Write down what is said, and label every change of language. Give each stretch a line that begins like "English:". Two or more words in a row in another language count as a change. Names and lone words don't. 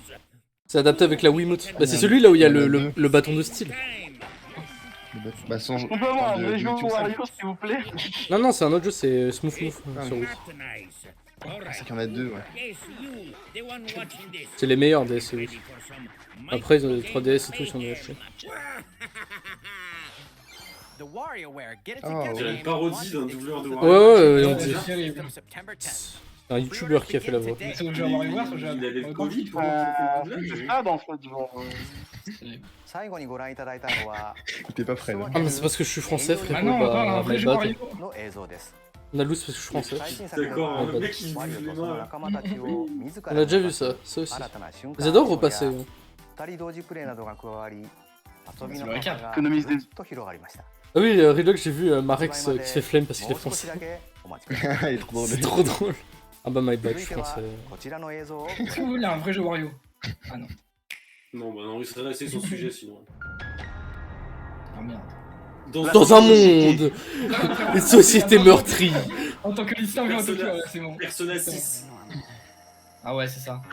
French: C'est adapté avec la Wiimote. Bah, c'est celui là où il y a le bâton de style. Bah, sans. On peut avoir un de vrai jeu YouTube, ça. Wario, s'il vous plaît. Non, non, c'est un autre jeu, c'est Smooth Move sur Wii. C'est qu'il y en a deux, ouais. C'est les meilleurs DS, oui. Après, 3DS et tout, ils sont achetés.
English: The WarioWare, get it
French: Oh.
English: together.
French: On dirait une parodie d'un doubleur de Ouais, Wario. ouais, on C'est dit. terrible.
English: From September 10th.
French: C'est un youtubeur qui a fait la voix. C'est au jeu à WarioWare, c'est au jeu à Il avait le WarioWare. Covid pour faire le C'est doublage. ça, en fait, genre.
Japanese: 最後にご覧いただいたのは
French: T'es pas prêt, là. Ah, mais c'est parce que je suis français, frérot. Ah non, attends, un Bah, vrai
English: my
French: jeu
English: bad.
French: Wario.
Japanese: の映像です。
French: On a loose parce que je suis français.
Japanese: 最新作で
French: D'accord,
Japanese: は
French: le mec il
Japanese: ワリオ
French: bouge les
Japanese: とその
French: mains.
Japanese: 仲間たちを自ら
French: On a déjà vu ça, ça aussi.
Japanese: 新たな瞬間
French: Ils adorent repasser. Hein.
Japanese: 二人同時プレイなどが加わり遊びのそれはキャ幅が
French: Économise des-
Japanese: ぐっと広がりました。
French: Ah oui, Relock, j'ai vu Marex qui se fait flemme parce qu'il est
Japanese: もう少し
French: français.
Japanese: だけお待ちください。
French: Il est trop drôle. C'est trop drôle. Ah bah,
English: my bad,
Japanese: 続
French: je
Japanese: い
French: suis
Japanese: ては
French: français.
Japanese: こちらの映像を
French: Est-ce que vous voulez un vrai jeu Wario? Ah non. Non, bah non, il serait resté son sujet sinon. Ah merde. Dans un monde Une société meurtrie. En tant que lycéen, en tout cas, ouais, c'est bon. Persona 6. Ah ouais, c'est ça.